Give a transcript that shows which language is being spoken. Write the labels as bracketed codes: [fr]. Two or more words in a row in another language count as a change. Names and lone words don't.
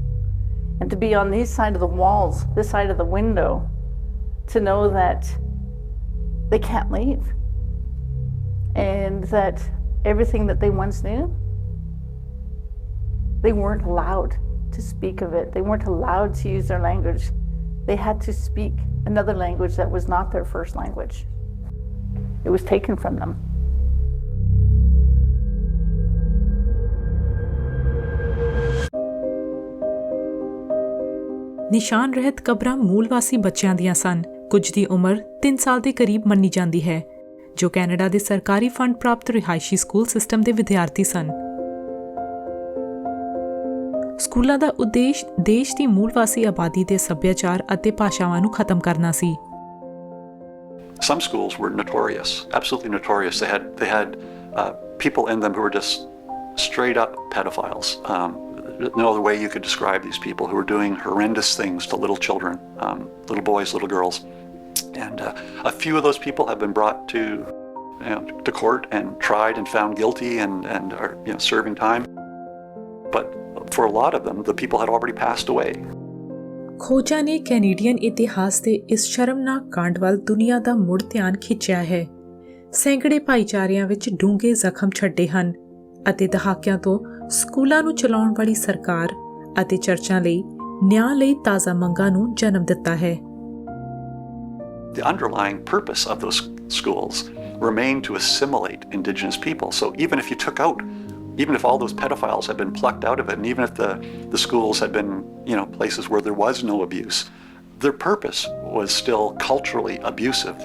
[en] And to be on this side of the walls, this side of the window, to know that they can't leave and that everything that they once knew, they weren't allowed to speak of it. They weren't allowed to use their language. They had to speak another language that was not their first language. It was taken from them. [pa] ਨਿਸ਼ਾਨ ਰਹਿਤ ਕਬਰਾਂ ਮੂਲ ਵਾਸੀ ਬੱਚਿਆਂ ਦੀਆਂ ਸਨ। ਕੁਝ ਦੀ ਉਮਰ 3 ਸਾਲ ਦੇ ਕਰੀਬ ਮੰਨੀ ਜਾਂਦੀ ਹੈ, ਜੋ ਕੈਨੇਡਾ ਦੇ ਸਰਕਾਰੀ ਫੰਡ ਪ੍ਰਾਪਤ ਰਿਹਾਇਸ਼ੀ ਸਕੂਲ ਸਿਸਟਮ ਦੇ ਵਿਦਿਆਰਥੀ ਸਨ। ਸਕੂਲਾਂ ਦਾ ਉਦੇਸ਼ ਦੇਸ਼ ਦੀ ਮੂਲ ਵਾਸੀ ਆਬਾਦੀ ਦੇ ਸੱਭਿਆਚਾਰ ਅਤੇ ਭਾਸ਼ਾਵਾਂ ਨੂੰ ਖਤਮ ਕਰਨਾ ਸੀ। [en] Some schools were notorious, absolutely notorious. They had people in them who were just straight up pedophiles. No other way you could describe these people who were doing horrendous things to little children, little boys, little girls. And a few of those people have been brought to court and tried and found guilty and are serving time. But for a lot of them, the people had already passed away. [pa] ਖੋਜਾਂ ਨੇ ਕੈਨੇਡੀਅਨ ਇਤਿਹਾਸ ਦੇ ਇਸ ਸ਼ਰਮਨਾਕ ਕਾਂਡ ਵੱਲ ਦੁਨੀਆ ਦਾ ਮੁੜ ਧਿਆਨ ਖਿੱਚਿਆ ਹੈ। ਸੈਂਕੜੇ ਭਾਈਚਾਰਿਆਂ ਵਿੱਚ ਡੂੰਘੇ ਜ਼ਖਮ ਛੱਡੇ ਹਨ ਅਤੇ ਦਹਾਕਿਆਂ ਤੋਂ ਸਕੂਲਾਂ ਨੂੰ ਚਲਾਉਣ ਵਾਲੀ ਸਰਕਾਰ ਅਤੇ ਚਰਚਾਂ ਲਈ ਨਿਆਂ ਲਈ ਤਾਜ਼ਾ ਮੰਗਾਂ ਨੂੰ ਜਨਮ ਦਿੱਤਾ ਹੈ। [en] The underlying purpose of those schools remained to assimilate Indigenous people. So even if all those pedophiles had been plucked out of it, and even if the schools had been, places where there was no abuse, their purpose was still culturally abusive.